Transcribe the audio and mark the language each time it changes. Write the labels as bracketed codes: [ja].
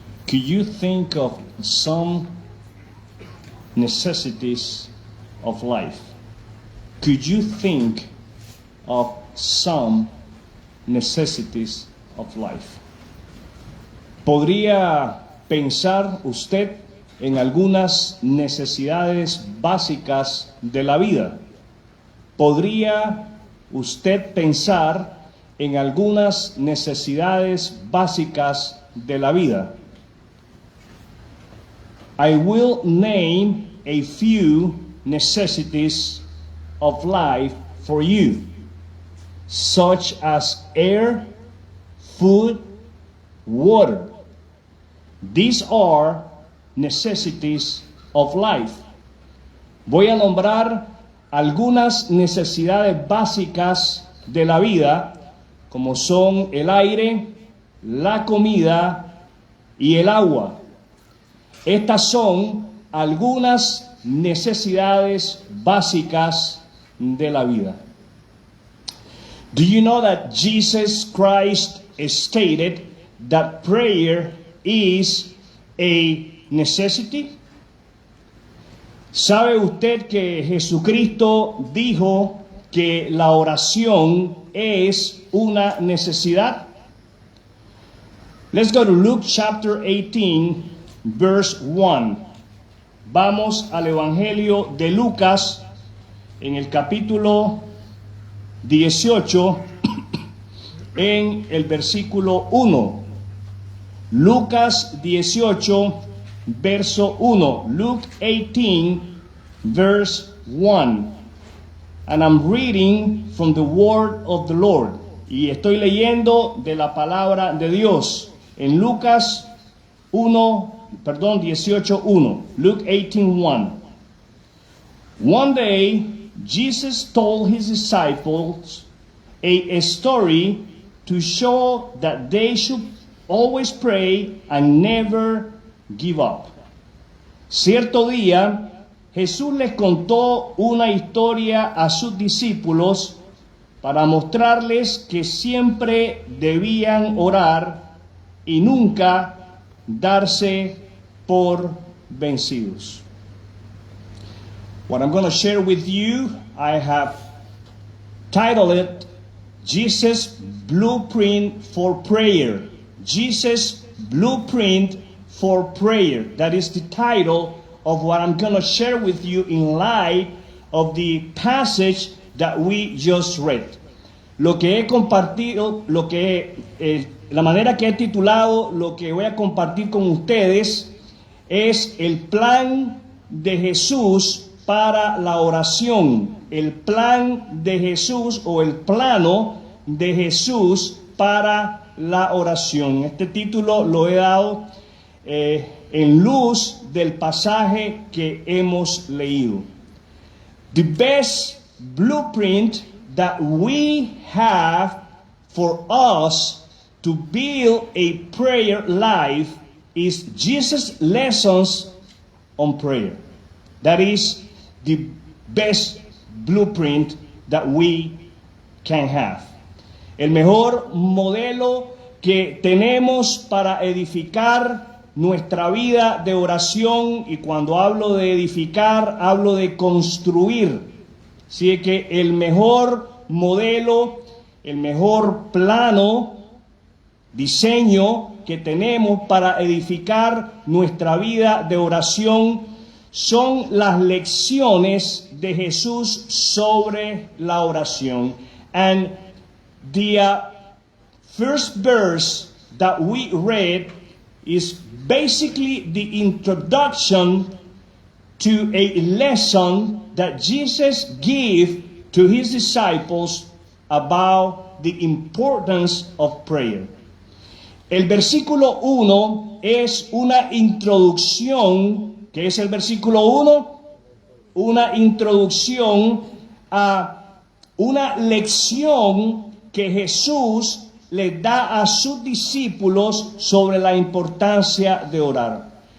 [en] Could you think of some necessities of life? Could you think of some necessities of life? [es] ¿Podría pensar usted en algunas necesidades básicas de la vida? ¿Podría usted pensar en algunas necesidades básicas de la vida? [en] I will name a few necessities of life for you, such as air, food, water. These are necessities of life. [es] Voy a nombrar algunas necesidades básicas de la vida, como son el aire, la comida y el agua. Estas son algunas necesidades básicas de la vida. [en] Do you know that Jesus Christ stated that prayer is a necessity? [es] ¿Sabe usted que Jesucristo dijo que la oración es una necesidad? [en] Let's go to Luke chapter 18, verse 1. [es] Vamos al Evangelio de Lucas en el capítulo 18, en el versículo 1. Lucas 18, verso 1. [en] Luke 18, verse 1. And I'm reading from the word of the Lord. [es] Y estoy leyendo de la palabra de Dios. En Lucas 18:1. [en] Luke 18:1. One day, Jesus told his disciples a story to show that they should always pray and never give up. [es] Cierto día, Jesús les contó una historia a sus discípulos para mostrarles que siempre debían orar y nunca darse por vencidos. [en] What I'm going to share with you, I have titled it, Jesus' Blueprint for Prayer. Jesus' Blueprint for Prayer. That is the title of what I'm going to share with you in light of the passage that we just read. [es] Lo que he compartido, la manera que he titulado lo que voy a compartir con ustedes es el plan de Jesús para la oración. El plan de Jesús o el plano de Jesús para la oración. Este título lo he dado en luz del pasaje que hemos leído. [en] The best blueprint that we have for us to build a prayer life is Jesus' lessons on prayer. That is the best blueprint that we can have. [es] El mejor modelo que tenemos para edificar nuestra vida de oración, y cuando hablo de edificar, hablo de construir. Así que el mejor modelo, el mejor plano, diseño que tenemos para edificar nuestra vida de oración son las lecciones de Jesús sobre la oración. [en] And the first verse that we read is basically the introduction to a lesson that Jesus gave to his disciples about the importance of prayer. [es] El versículo 1 es una introducción. ¿Qué es el versículo 1? Una introducción a una lección que Jesús les da a sus discípulos sobre la importancia de orar.